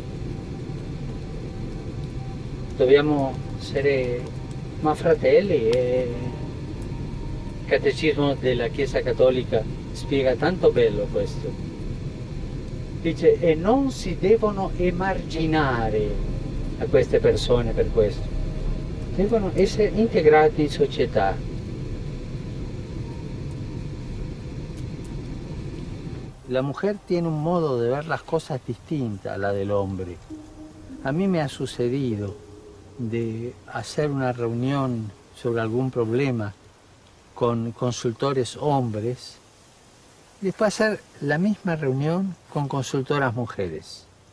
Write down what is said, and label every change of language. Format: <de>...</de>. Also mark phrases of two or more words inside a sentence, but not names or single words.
<it>Dobbiamo essere fratelli e il Catechismo della Chiesa Cattolica spiega tanto bello questo. Dice, e non si devono emarginare a queste persone per questo. Devono essere integrati in società.</it> <es>La mujer tiene un modo de ver las cosas distinta a la del hombre. A mí me ha sucedido de hacer una reunión sobre algún problema con consultores hombres y después hacer la misma reunión con consultoras mujeres.</es>